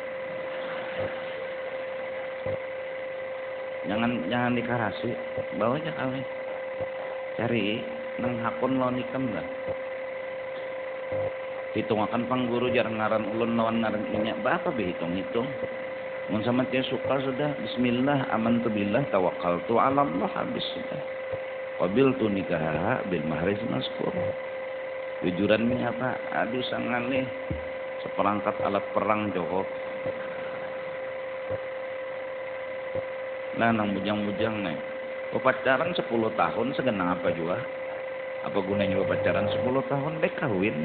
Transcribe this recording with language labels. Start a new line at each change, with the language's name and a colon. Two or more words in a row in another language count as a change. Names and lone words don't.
Banjar: Jangan dikarasi, bawa aja kawin. Cari nang hakun lawan ikam lah. Hitung akan pangguru jarang ngaran ulun lawan ngaran inya. Apa hitung-hitung? Mun sama dia suka sudah
Arabic: بسم الله آمنت بالله توكلت على الله,
Banjar: habis sudah.
Arabic: قبلت نكاحها بالمهر المذكور.
Banjar: Jujurannya apa? Aduh sangan nih seperangkat alat perang Joko. Nah nang bujang-bujang nih. Pacaran 10 tahun segenang apa juga? Apa gunanya pacaran 10 tahun dek kawin?